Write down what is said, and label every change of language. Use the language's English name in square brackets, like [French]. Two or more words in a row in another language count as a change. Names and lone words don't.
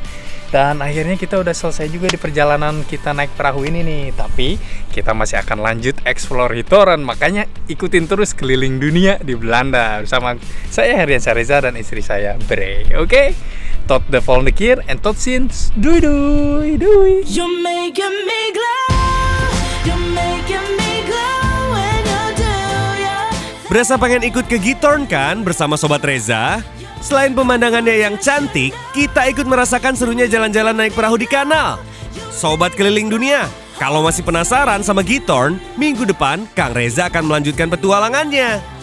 [Indonesian] Dan akhirnya kita udah selesai juga di perjalanan kita naik perahu ini nih. Tapi kita masih akan lanjut explore Hitoren, makanya ikutin terus keliling dunia di Belanda bersama saya Herdian Syahriza dan istri saya Bre. Oke? [Dutch] Tot de volgende keer en tot ziens. Doei doei doei. [English] You're making me glow. You're making me glow when you do your [Indonesian] Berasa pengen ikut ke Githorn kan bersama Sobat Reza? Selain pemandangannya yang cantik, kita ikut merasakan serunya jalan-jalan naik perahu di kanal. Sobat keliling dunia, kalau masih penasaran sama Githorn, minggu depan Kang Reza akan melanjutkan petualangannya.